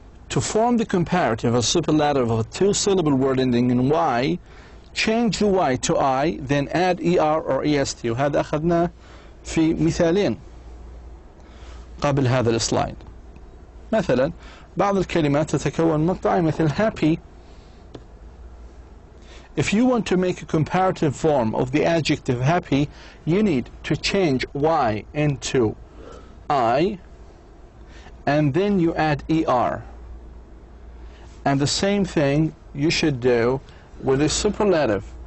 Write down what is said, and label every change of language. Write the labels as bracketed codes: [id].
[en] To form the comparative or superlative of a two-syllable word ending in Y, change the Y to I, then add ER or EST. [ar] وهذا أخذناه في مثالين قبل هذا السلايد. مثلا بعض الكلمات تتكون مقطعين مثل happy. [en] If you want to make a comparative form of the adjective happy, you need to change Y into I, and then you add ER. And the same thing you should do with a superlative.